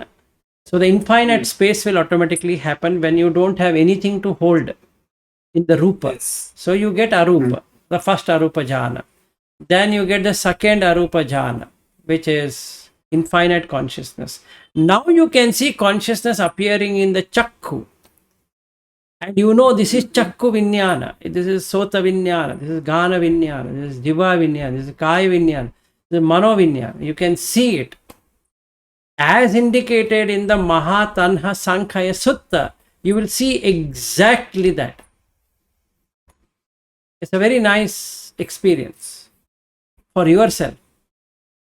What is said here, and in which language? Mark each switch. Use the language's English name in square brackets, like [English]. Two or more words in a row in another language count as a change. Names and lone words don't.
[English] So the infinite space will automatically happen when you don't have anything to hold in the rupa. Yes. So you get arupa, the first [Pali] arupa jhana. [English] Then you get the second [Pali] arupa jhana, [English] which is infinite consciousness. Now you can see consciousness appearing in the chakku. And you know this is [Pali] chakku vinyana, [English] this is [Pali] sota vinyana, [English] this is [Pali] gana vinyana, [English] this is [Pali] jiva vinyana, [English] this is [Pali] kaya vinyana, [English] this is [Pali] mano vinyana. [English] You can see it. As indicated in the Mahatanha Sankhya Sutta, you will see exactly that. It's a very nice experience for yourself.